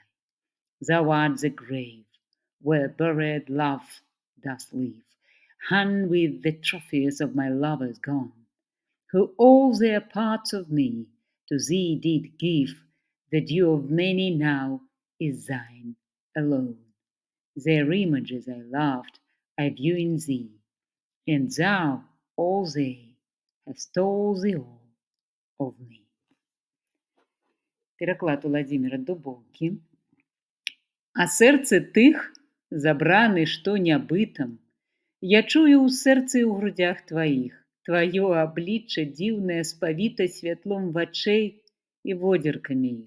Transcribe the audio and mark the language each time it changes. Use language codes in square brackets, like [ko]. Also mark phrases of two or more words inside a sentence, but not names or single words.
[en] Thou art the grave, where buried love doth live, hung with the trophies of my lovers gone, who all their parts of me to thee did give. The due of many now is thine alone. Their images I loved, I view in thee, and thou, all they, hast told the all of me. [be] Пераклад Владзіміра Дубоўкі. А сэрцы тых, забраны што нябытам, я чую ў сэрцы і ў грудях тваіх, тваё аблічча дзіўнае спавіта святлом вачэй і водзеркамі іх.